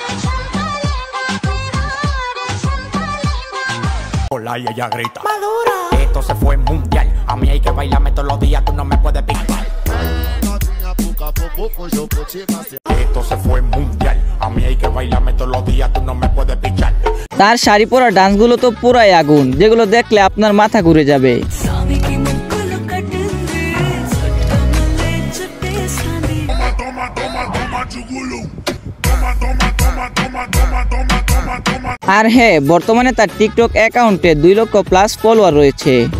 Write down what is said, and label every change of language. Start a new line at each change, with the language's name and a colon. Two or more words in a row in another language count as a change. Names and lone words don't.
Spanish: Hola y ella grita Madura. Esto se fue mundial. A mí hay que bailarme todos los días. Tú no me puedes picar. Esto se fue mundial. A mí hay que bailarme todos los días. Tú no me puedes pichar.
Bangla: তার শাড়ি পরা ডান্সগুলো তো পুরাই আগুন, যেগুলো দেখলে আপনার মাথা ঘুরে যাবে। আর হ্যাঁ, বর্তমানে তার টিকটক অ্যাকাউন্টে 2 লক্ষ
English: plus follower
Bangla: রয়েছে।